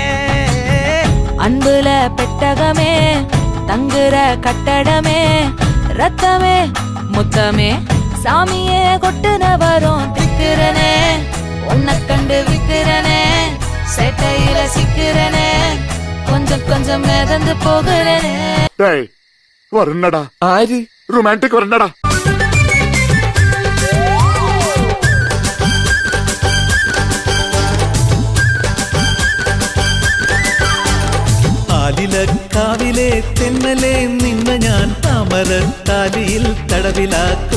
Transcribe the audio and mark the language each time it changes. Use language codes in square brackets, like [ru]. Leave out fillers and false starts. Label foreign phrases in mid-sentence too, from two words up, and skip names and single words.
[ta] அன்புல பெட்டகமே தங்குற கட்டடமே ரத்தமே முத்தமே சாமியே கொட்டுன வரும் திக்கிறனே. உன்னை கண்டு விக்கிறனே, சேட்டையில சிக்கிறனே, கொஞ்சம் கொஞ்சம் மிதந்து போகிறனே. [ml] വരണടാ, ആര്? റൊമാൻറ്റിക് വരണടാ. ആലിലക്കാവിലെ തെന്നലെ നിന്ന ഞാൻ താമരത്താലിയിൽ തടവിലാക്കും.